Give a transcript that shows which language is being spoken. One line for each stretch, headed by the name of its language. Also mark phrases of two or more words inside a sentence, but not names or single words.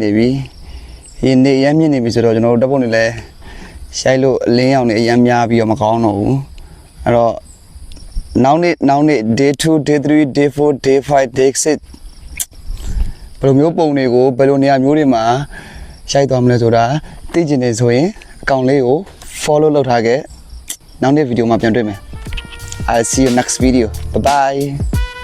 Burmese: နေပြီဒီနေအရမ်းမြင့်နေပြီဆိုတော့ကျွန်တော်တို့တပ်ပုံတွေလည်းရှိုက်လို့အလင်းရောင်နေအရမ်းများပြီးတော့မကောင်းတော့ဘူးအဲ့တော့နောက်နေ့
English: day 2 day 3 day 4 day 5 day 6
Burmese: ဘယ်လိုမျိုးပုံတွေကိုဘယ်လိုနေရာမျိုးတွေမှာရှိုက်သွားမလဲဆိုတာသိချင်နေဆိုရင်အကောင့်လေးကို follow လုပ်ထားခဲ့နောက်နေ့ဗီဒီယိုမှာပြန်တွေ့မယ်
English: I'll see you next video bye bye